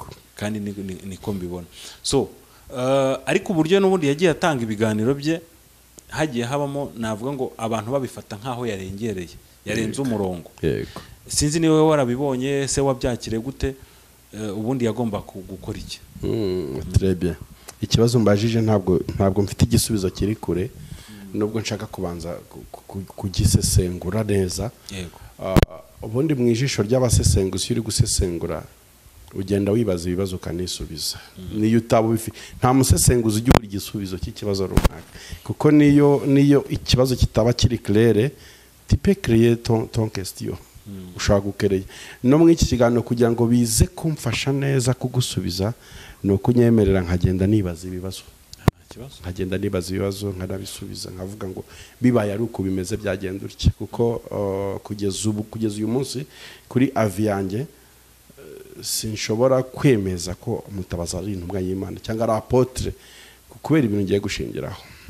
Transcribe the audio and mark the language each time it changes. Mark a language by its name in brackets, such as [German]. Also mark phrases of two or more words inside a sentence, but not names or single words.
[Kinyarwanda] kandi niko mbibona. So ariko uburyo n'ubundi yagiye atanga ibiganiro bye, hagiye habamo navuga ngo abantu babifata nkaho yarengereye, yarenze umurongo. Yego, sinzi niwe warabibonye se wabyakire gute, ubundi yagomba gukora iki? [French] Très bien. [Kinyarwanda] Ikibazo mbajije ntabwo mfite igisubizo kiri kure, nubwo nshaka kubanza kugisesengura neza. Yego. Ubundi mu ijisho ry'abasesenguzi uri gusesengura ugenda wibaza ibibazo ukanisubiza. Niyo utaba nta musesenguzi ujya uri igisubizo cy'ikibazo runaka, kuko niyo ikibazo kitaba kiri claire, [French] tu peux créer ton question, [Kinyarwanda] ushaka gukereye. No mu iki kiganiro kugira ngo bize kumfasha neza kugusubiza, no kunyemerera nkagenda nibaza ibibazo, nkanabisubiza, nkavuga ngo bibaye ari uko bimeze byagenda utya, kuko kugeza uyu munsi kuri avi yanjye sinshobora kwemeza ko Mutabazi ari intumwa y'Imana cyangwa ari Apotre kubera ibintu ngiye gushingiraho.